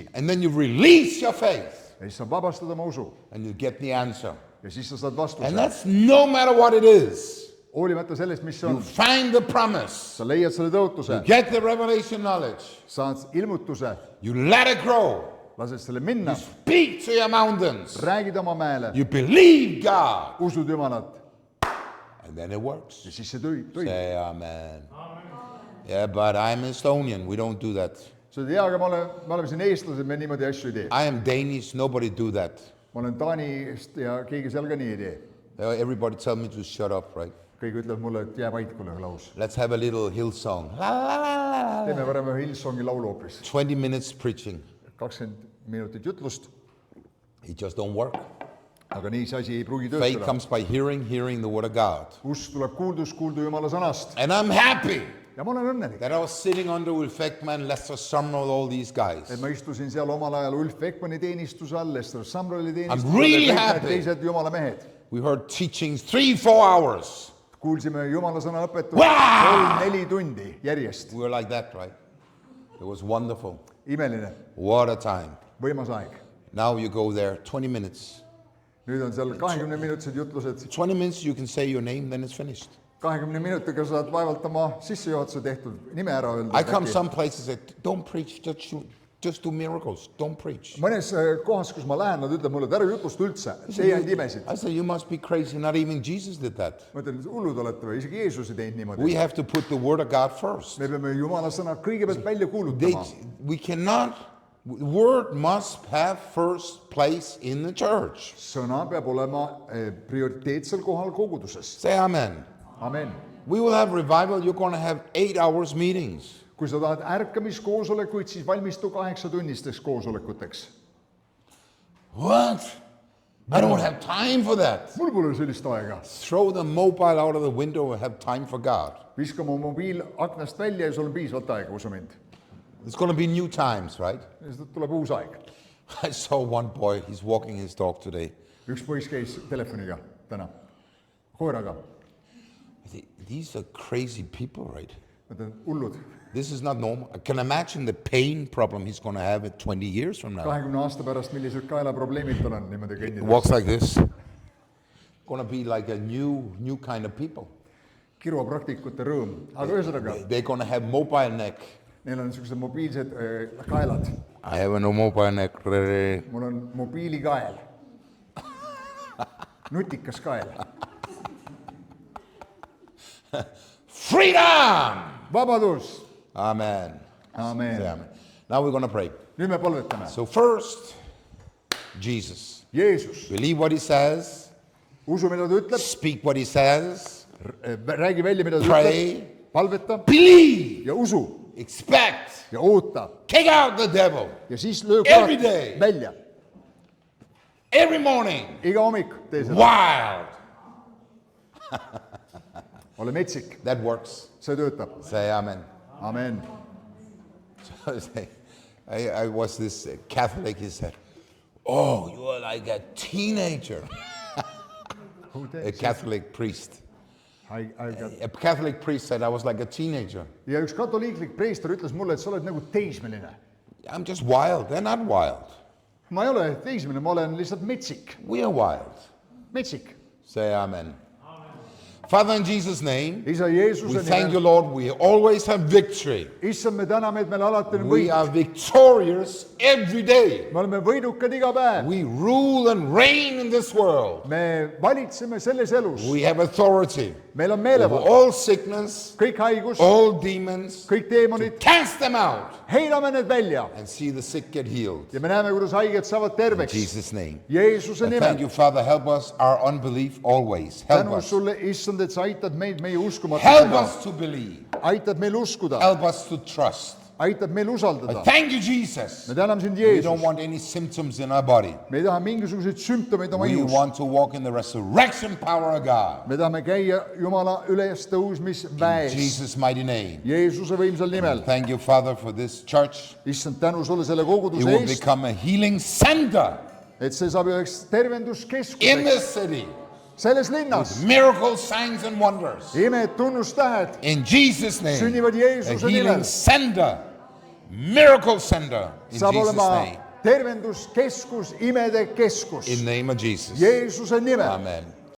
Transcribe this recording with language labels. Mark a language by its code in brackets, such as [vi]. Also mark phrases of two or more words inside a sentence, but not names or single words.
[en] And then you release your faith [et] Ja siis sa vabastad oma usu. [en] and you get the answer. [et] Ja siis sa saad vastuse. [en] And that's no matter what it is. [et] Hoolimata sellest, mis see [en] You [et] on. [en] find the promise. [et] Sa leiad selle tõotuse. [en] You get the revelation knowledge. [et] Saad ilmutuse. [en] You let it grow. [et] Lased selle minna. [en] Speak to your mountains. [et] Räägid oma mäele. [en] You believe God. [et] Usud Jumalat. [en] And then it works. [et] Ja siis see toimub. [en] Say amen. Yeah, but I'm Estonian. We don't do that. [et] Sa sa ütled, aga me oleme siin eestlased, me niimoodi asju ei tee. [en] I am Danish, nobody do that. [et] Ma olen Taanist ja keegi seal ka nii ei tee. [en] Everybody tell me to shut up, right? [et] Kõik ütlevad mulle, et jää vait, kuule, Klaus. [en] Let's have a little hill song. La, la, la, la, la. [et] Teeme varem ühe Hillsongi laulu hoopis. [en] 20 minutes preaching. [et] 20 minutit jutlust, [en] It just don't work. [et] aga nii see asi ei pruugi [en] Faith [et] töötada. [en] comes by hearing, hearing the word of God. [et] Usk tuleb kuuldus, kuuldu Jumala sõnast. [en] And I'm happy [et] Ja ma olen õnnelik, [en] that I was sitting under Ulf Ekman, Lester Sumrall, all these guys. [et] et ma istusin seal omal ajal Ulf Ekmani teenistuse all, Lester Samrali teenistuse I'm really all ja kõik [en] happy. [et] need teised Jumala mehed. [en] We heard teachings 3-4 hours. [et] Kuulsime Jumala sõna õpetust [en] Wow! [et] 3-4 tundi järjest. [en] We were like that, right? It was wonderful. [et] Imeline, [en] What a time. [et] võimas aeg. [en] Now you go there, 20 minutes. [et] Nüüd on seal 20-minutised jutlused. [en] 20 minutes, you can say your name, then it's finished. [et] 20 minutiga saad vaevalt oma sissejuhatuse tehtud nime ära öelda. [en] I come some places that don't preach, just do miracles. Don't preach. [et] Mõnes kohas, kus ma lähen, nad ütlevad mulle, et ära jutlusta üldse, see ainult imesid. [en] I said, you must be crazy. Not even Jesus did that. [et] Ma ütlen, hullud olete või, isegi Jeesus ei teinud niimoodi. [en] We have to put the word of God first. [et] Me peame Jumala sõna kõigepealt välja kuulutama. [en] We cannot, word must have first place in the church. [et] Sõna peab olema prioriteetsel kohal koguduses. [en] Say amen. [et] Amen. [en] We will have revival. You're going to have 8 hours meetings. [et] Kui sa tahad ärkamiskoosolekuid, siis valmistu 8-tunnisteks koosolekuteks. [en] What? I don't have time for that. [et] Mul pole sellist aega. [en] Throw the mobile out of the window and have time for God. [et] Viska mu mobiil aknast välja ja sul on piisavalt aega, usu mind. [en] It's going to be new times, right? [et] Ja siis tuleb uus aeg. [en] I saw one boy, he's walking his dog today. [et] Üks poiss käis telefoniga täna, koeraga. [en] I think, these are crazy people, right? [et] Nad on hullud. [en] This is not normal. I can imagine the pain problem he's going to have in 20 years from now. [et] 20 aasta pärast, millised kaelaprobleemid tal on niimoodi [en] He [et] kõnnides. [en] walks like this. Going to be like a new kind of people. [et] Kiropraktikute rõõm. Aga ühesõnaga, [en] They're going to have mobile neck. [et] neil on niisugused mobiilsed kaelad. [en] I have a no mobile neck. [et] Mul on mobiilikael. Nutikas kael. [en] Freedom! [et] Vabadus! [en] Amen. [et] Amen. [en] Say amen. Now we're going to pray. [et] Nüüd me palvetame. [en] So first, Jesus. [et] Jeesus, [en] Believe what he says. [et] usu, mida ta ütleb, [en] Speak what he says. [et] räägi välja, mida ta [en] Pray. [et] ütleb, palveta [en] Believe. [et] ja usu [en] Expect. [et] ja oota [en] Kick out the devil. [et] ja siis löö [en] Every [et] kurat [en] day. [et] välja. [en] Every morning. [et] Iga hommik tee seda. [en] Wild. [et] Ole metsik, [en] That works. [et] see töötab. [en] Say amen. [et] Amen. [en] I was this Catholic, he said, oh, you are like a teenager. A Catholic priest. A Catholic priest said I was like a teenager. [et] ja üks katoliiklik preester ütles mulle, et sa oled nagu teismeline. [en] I'm just wild. They're not wild. [et] Ma ei ole teismeline, ma olen lihtsalt metsik. [en] We are wild. [et] Metsik. [en] Say amen. Father, in Jesus' name, [et] Isa [en] we [et] Jeesuse [en] thank you, [et] nimel. [en] Lord. We always have victory. [et] Issand, me täname, et meil alati on [en] We [et] võit. [en] are victorious every day. [et] Me oleme võidukad iga päev. [en] We rule and reign in this world. [et] Me valitseme selles elus. [en] We have authority [et] Meil on [en] over [et] meelevald. [en] all sickness, [et] Kõik haigus, [en] all demons. [et] kõik teemonid, [en] Cast them out [et] heidame need välja. [en] and see the sick get healed. [et] Ja me näeme, kuidas haiged saavad [en] In [et] terveks. [en] Jesus' name. [et] Jeesuse [en] And thank [et] nimel. [en] you, Father. Help us, our unbelief always. Help [et] Tänu [en] us. [et] sulle, issand, et sa aitad meid meie [en] Help [et] uskumatusega. [en] us to believe. [et] Aitad meil uskuda. [en] Help us to trust. [et] Aitab meil usaldada. [en] Thank you, Jesus. [et] Me täname sind, [en] We don't [et] Jeesus. [en] want any symptoms in our body. [et] Me ei taha mingisuguseid sümptomeid oma [en] We [et] ihus. [en] want to walk in the resurrection power of God. [et] Me tahame käia Jumala [en] In [et] ülestõusmisväes. [en] Jesus' mighty name. [et] Jeesuse võimsal nimel. [en] Thank you, Father, for this church. [et] Issand, tänu sulle selle [en] It [et] koguduse [en] will [et] eest, [en] become a healing center [et] et see saab üheks [en] in [et] tervenduskeskuseks [en] this city. [et] selles linnas. [en] Miracles, signs, and wonders. [et] Imed, tunnustähed [en] In Jesus' name. [et] sünnivad [en] A [et] Jeesuse [en] healing [et] nimel. [en] center. Miracle center. In [et] Saab [en] Jesus' [et] olema [en] name. [et] tervenduskeskus, imede keskus. [en] In the name of Jesus. [et] Jeesuse nimel. Amen.